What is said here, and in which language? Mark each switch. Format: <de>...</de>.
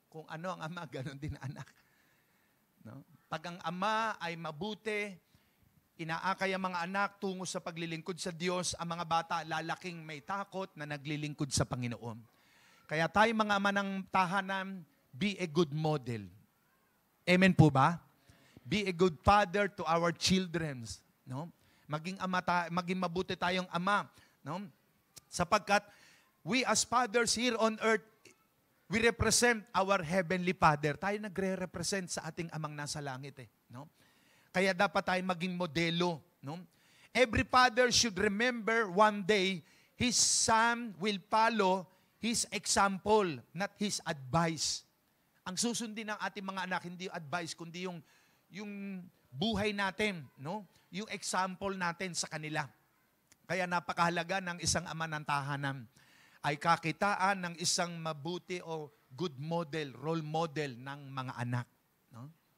<tl>Kung ano ang ama, ganun din anak. No? Pag ang ama ay mabuti, inaakay ang mga anak tungo sa paglilingkod sa Diyos, ang mga bata lalaking may takot na naglilingkod sa Panginoon. Kaya tayo mga ama ng tahanan,</tl> <en>be a good model.</en> <tl>Amen po ba?</tl> <en>Be a good father to our children. No?</en> <tl>Maging mabuti tayong ama.</tl> <en>No?</en> <tl>Sapagkat</tl> <en>we as fathers here on earth, we represent our Heavenly Father.</en> <tl>Tayo nagre-represent sa ating amang nasa langit. No? Kaya dapat tayo maging modelo. No?</tl> <en>Every father should remember one day his son will follow his example, not his advice.</en> <tl>Ang susundin ng ating mga anak, hindi yung advice, kundi yung buhay natin, no? Yung example natin sa kanila. Kaya napakahalaga ng isang ama ng tahanan ay kakitaan ng isang mabuti o good model, role model ng mga anak. No?</tl>